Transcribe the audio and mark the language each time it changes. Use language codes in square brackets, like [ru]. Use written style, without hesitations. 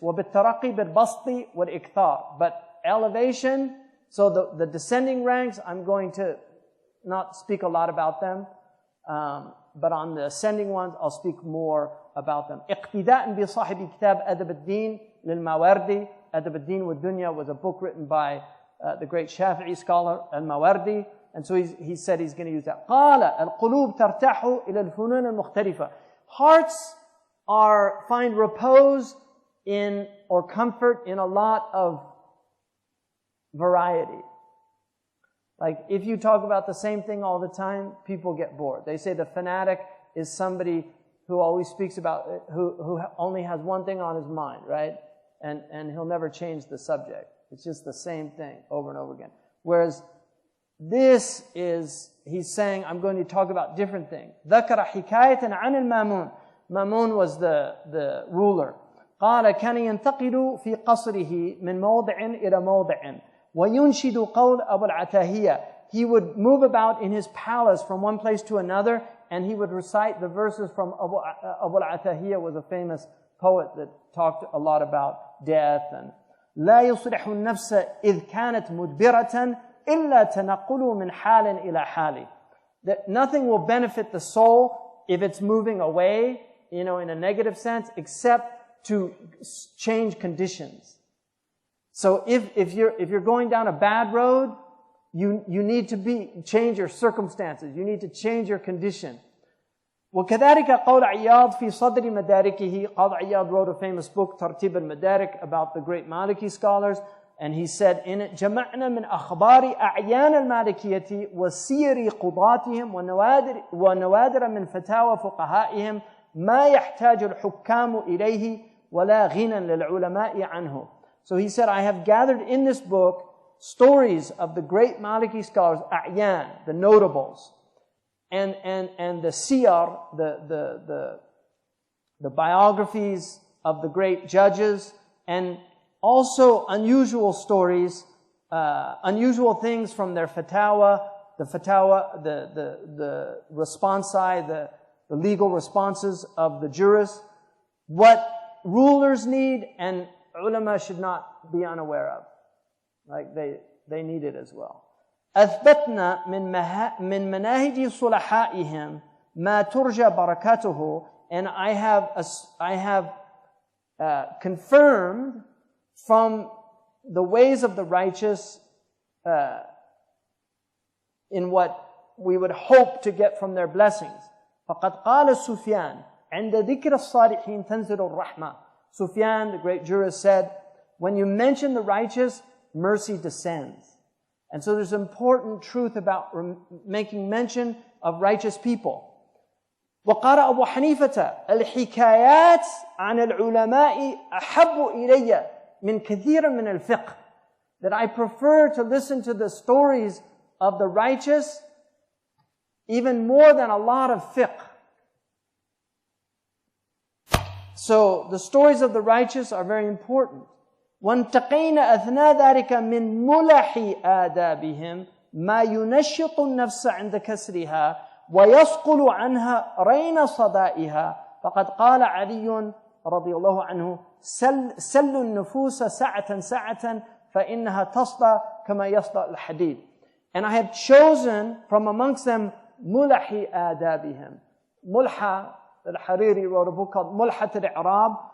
[ar] وبالترقي بالبسط والإكثار. [en] But elevation, so the descending ranks, I'm going to not speak a lot about them. But on the ascending ones, I'll speak more about them. [ar] اقتداء بصاحب كتاب أدب الدين للماوردي. [en] أدب الدين والدنيا was a book written by the great Shafi'i scholar Al-Mawardi, and so he said he's going to use that. [ar] قال القلوب ترتاح إلى الفنون المختلفة. [en] Hearts find repose in or comfort in a lot of variety. Like if you talk about the same thing all the time, people get bored. They say the fanatic is somebody who always speaks about who only has one thing on his mind, right? And he'll never change the subject. It's just the same thing over and over again. Whereas this is, he's saying, I'm going to talk about different things. [ar] ذكر حكاية عن المامون. Mamun was the ruler. قال كان ينتقل في قصره من موضع إلى موضع وينشد قول أبو العتاهية. [en] He would move about in his palace from one place to another, and he would recite the verses from Abu al-Atahiyya, was a famous poet that talked a lot about death. [ar] And لا يصلح النفس إذ كانت مدبرة إلا تنقل من حال إلى حال. [en] That nothing will benefit the soul if it's moving away, in a negative sense, except to change conditions. So if you're going down a bad road, you need to change your circumstances. You need to change your condition. [ar] وكذلك قول عياض في صدر مداركه. Qadi Iyad wrote a famous book, ترتيب المدارك, about the great Maliki scholars, and he said in it, جمعنا من أخبار أعيان المالكية وسير قضاتهم ونوادر من فتاوى فقهائهم ما يحتاج الحكام إليه ولا غنى للعلماء عنه. [en] So he said, I have gathered in this book stories of the great Maliki scholars, أعيان, the notables, and the siyar, the biographies of the great judges, and also unusual stories, unusual things from their fatawa, the responsi, the legal responses of the jurists, what rulers need and ulama should not be unaware of. Like they need it as well. أثبتنا من مناهج صلحائهم ما ترجى بركاته, and I have confirmed from the ways of the righteous in what we would hope to get from their blessings. [ar] فقد قال سفيان عند ذكر الصالحين تنزل الرحمة. [en] Sufyan, the great jurist, said, when you mention the righteous, mercy descends. And so there's important truth about making mention of righteous people. [ar] وقال أبو حنيفة الحكايات عن العلماء أحب إلي من كثير من الفقه. [en] That I prefer to listen to the stories of the righteous even more than a lot of fiqh. So the stories of the righteous are very important. [ar] وانتقينا أثناء ذلك من ملح آدابهم ما ينشط النفس عند كسرها ويصقل عنها رين صدائها. فقد قال علي رضي الله عنه سل النفوس سعة سعة فإنها تصدى كما يصدى الحديد. [en] And I have chosen from amongst them ملح آدابهم. Mulha, al-Hariri wrote a book called Mulhat al-I'rab.